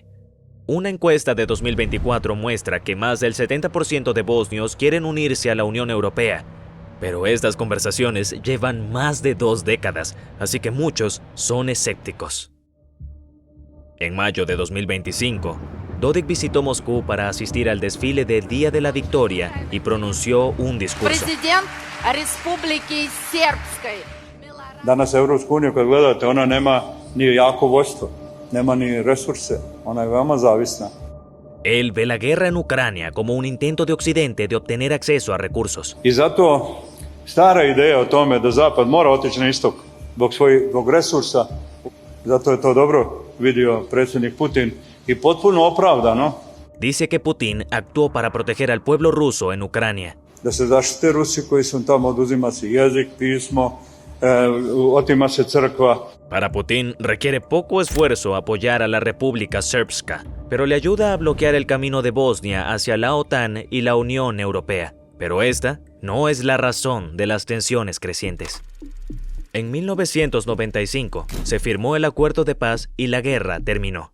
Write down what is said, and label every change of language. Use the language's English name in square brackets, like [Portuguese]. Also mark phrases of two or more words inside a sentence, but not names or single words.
[Spanish] Una encuesta de 2024 muestra que más del 70% de bosnios quieren unirse a la Unión Europea, pero estas conversaciones llevan más de 2 décadas, así que muchos son escépticos. En mayo de 2025, Dodik visitó Moscú para asistir al desfile del Día de la Victoria y pronunció un discurso. [Serbian] Danas Evropsku uniju kad gledate, ona nema ni jako vojstvo, nema ni resurse, ona je veoma zavisna. [Spanish] Él ve la guerra en Ucrania como un intento de Occidente de obtener acceso a recursos. [Serbian] I zato stara ideja o tome da Zapad mora otići na istok zbog resursa, zato je to dobro vidio predsjednik Putin y potpuno opravdano. [Spanish] Dice que Putin actuó para proteger al pueblo ruso en Ucrania. [Serbian] Da se zaštite Rusi koji su tamo, oduzima se jezik, pismo, otima se crkva. [Spanish] Para Putin requiere poco esfuerzo apoyar a la República Srpska, pero le ayuda a bloquear el camino de Bosnia hacia la OTAN y la Unión Europea. Pero esta no es la razón de las tensiones crecientes. En 1995 se firmó el acuerdo de paz y la guerra terminó.